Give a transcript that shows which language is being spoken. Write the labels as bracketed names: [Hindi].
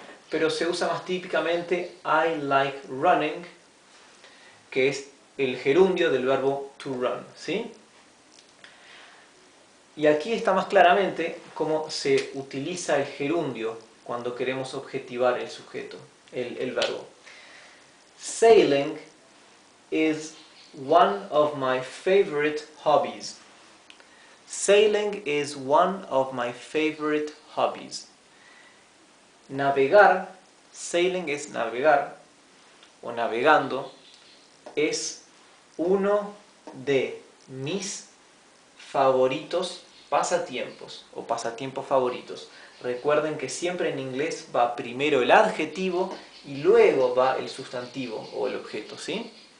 [Spanish] Pero se usa más típicamente [English] I like running, [Spanish] que es el gerundio del verbo to run, ¿sí? Y aquí está más claramente cómo se utiliza el gerundio cuando queremos objetivar el sujeto, el verbo. [English] Sailing is one of my favorite hobbies. Sailing is one of my favorite hobbies. [Spanish] Navegar, sailing es navegar, o navegando, es uno de mis favoritos pasatiempos o pasatiempos favoritos. Recuerden que siempre en inglés va primero el adjetivo y luego va el sustantivo o el objeto, ¿sí?